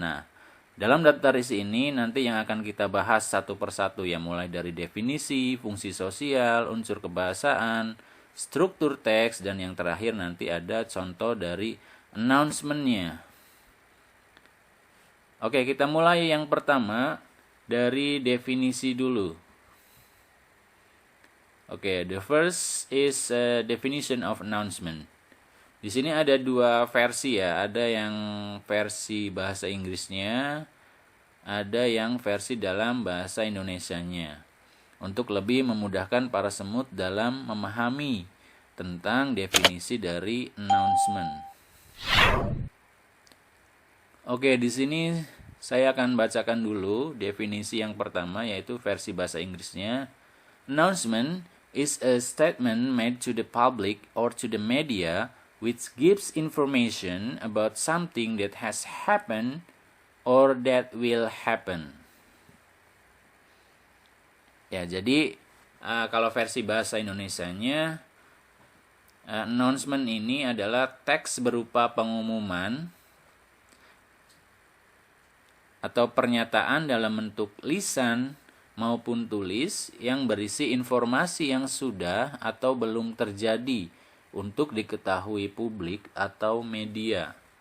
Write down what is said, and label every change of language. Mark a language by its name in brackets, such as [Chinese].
[Indonesian] Nah, dalam daftar isi ini nanti yang akan kita bahas satu persatu ya, mulai dari definisi, fungsi sosial, unsur kebahasaan, struktur teks, dan yang terakhir nanti ada contoh dari announcement-nya. Oke, kita mulai yang pertama dari definisi dulu. [English] Oke, the first is a definition of announcement. [Indonesian] Di sini ada dua versi ya, ada yang versi bahasa Inggrisnya, ada yang versi dalam bahasa Indonesianya. Untuk lebih memudahkan para semut dalam memahami tentang definisi dari announcement. Oke, di sini saya akan bacakan dulu definisi yang pertama, yaitu versi bahasa Inggrisnya. [English] Announcement is a statement made to the public or to the media which gives information about something that has happened or that will happen. [Indonesian] Ya, jadi kalau versi bahasa Indonesianya, announcement ini adalah teks berupa pengumuman atau pernyataan dalam bentuk lisan maupun tulis yang berisi informasi yang sudah atau belum terjadi untuk diketahui publik atau media.